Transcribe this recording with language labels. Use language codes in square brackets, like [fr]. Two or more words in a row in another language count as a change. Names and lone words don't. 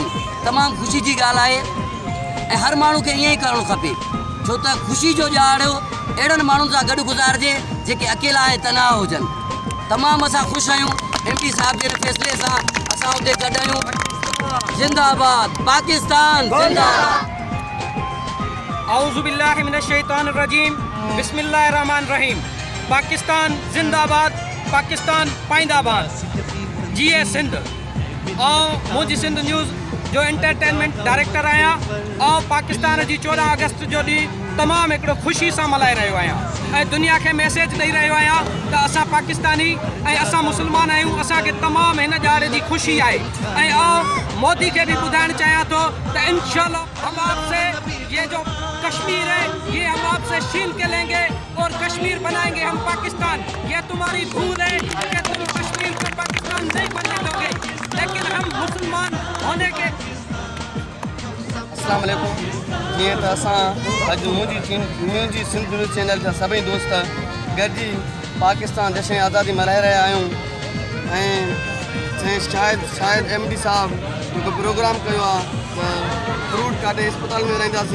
[sd] तमामु ख़ुशी जी ॻाल्हि आहे ऐं हर माण्हू खे ईअं ई करणु खपे छो त ख़ुशी जो ॾियारो अहिड़नि माण्हुनि सां गॾु गुज़ारिजे जेके अकेला ऐं तनाव हुजनि। तमामु असां ख़ुशि आहियूं MD साहब जे फ़ैसिले सां असां उते गॾु आहियूं। जिंदाबाद पाकिस्तान, जिंदाबाद। [ar] أعوذ بالله من الشيطان الرجيم، بسم الله الرحمن الرحيم. [sd] पाकिस्तान जिंदाबाद, पाकिस्तान पाइंदाबाद। जीए सिंध। और मुंहिंजी सिंध न्यूज़ जो [en] entertainment director [sd] आहियां और पाकिस्तान जी 14 अगस्त जो ॾींहुं तमामु हिकिड़ो ख़ुशी सां मल्हाए रहियो आहियां ऐं दुनिया खे मैसेज ॾेई रहियो आहियां त असां पाकिस्तानी ऐं असां मुस्लमान आहियूं। असांखे तमामु हिन ॼाणे जी ख़ुशी आहे ऐं मोदी खे बि ॿुधाइणु चाहियां थो त इंशाअल्लाह [ur] ہم آپ سے یہ جو کشمیر ہے یہ ہم آپ سے چھین کے لیں گے اور کشمیر بنائیں گے ہم پاکستان. یہ تمہاری بھول ہے کہ تم کشمیر کو پاکستان نہیں بننے دو گے، لیکن ہم مسلمان ہونے کے. [ar] السلام عليكم. [sd] जीअं त असां अॼु मुंहिंजी सिंध न्यूज़ चैनल जा सभई दोस्त गॾिजी पाकिस्तान जश्न आज़ादी मल्हाए रहिया आहियूं ऐं शायद MD साहब हिकु प्रोग्राम कयो आहे त फ्रूट काटे इस्पताल में रहंदासीं।